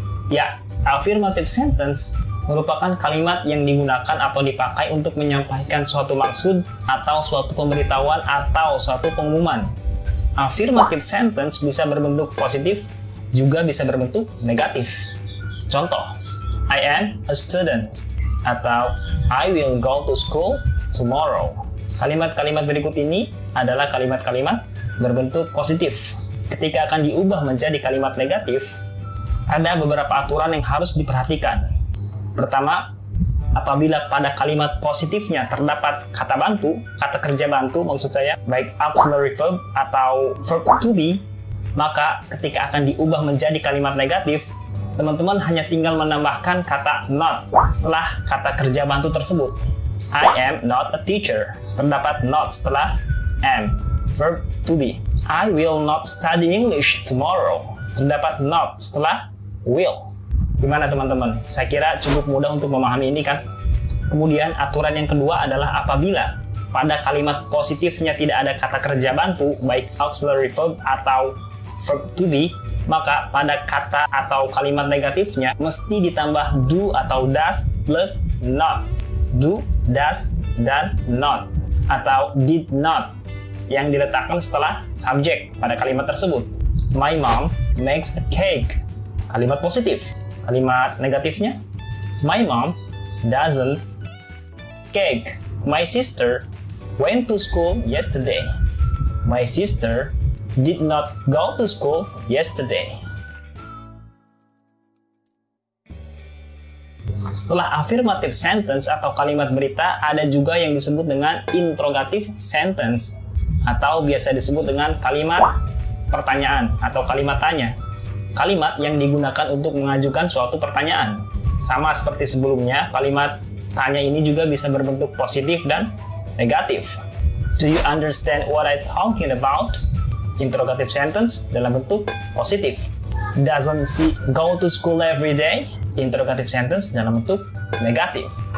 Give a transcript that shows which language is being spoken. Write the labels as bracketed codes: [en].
[id] Ya, affirmative sentence merupakan kalimat yang digunakan atau dipakai untuk menyampaikan suatu maksud atau suatu pemberitahuan atau suatu pengumuman. Affirmative sentence bisa berbentuk positif, juga bisa berbentuk negatif. Contoh, [en] I am a student [id] atau [en] I will go to school tomorrow. [id] Kalimat-kalimat berikut ini adalah kalimat-kalimat berbentuk positif. Ketika akan diubah menjadi kalimat negatif, ada beberapa aturan yang harus diperhatikan. Pertama, apabila pada kalimat positifnya terdapat kata bantu, kata kerja bantu maksud saya, baik auxiliary verb atau verb to be, maka ketika akan diubah menjadi kalimat negatif, teman-teman hanya tinggal menambahkan kata not setelah kata kerja bantu tersebut. [en] I am not a teacher. [id] Terdapat not setelah am. [en] Verb to be. I will not study English tomorrow. [id] Terdapat not setelah will. Gimana teman-teman? Saya kira cukup mudah untuk memahami ini kan? Kemudian aturan yang kedua adalah apabila pada kalimat positifnya tidak ada kata kerja bantu, baik auxiliary verb atau verb to be, maka pada kata atau kalimat negatifnya mesti ditambah do atau does plus not. Do, does, dan not. Atau did not yang diletakkan setelah subjek pada kalimat tersebut. [en] My mom makes a cake. [id] Kalimat positif. Kalimat negatifnya, [en] my mom doesn't cake. My sister went to school yesterday. My sister did not go to school yesterday. [id] Setelah affirmative sentence atau kalimat berita, ada juga yang disebut dengan interrogative sentence atau biasa disebut dengan kalimat pertanyaan atau kalimat tanya. Kalimat yang digunakan untuk mengajukan suatu pertanyaan. Sama seperti sebelumnya, kalimat tanya ini juga bisa berbentuk positif dan negatif. [en] Do you understand what I'm talking about? Interrogative sentence [id] dalam bentuk positif. [en] Doesn't she go to school every day? Interrogative sentence [id] dalam bentuk negatif.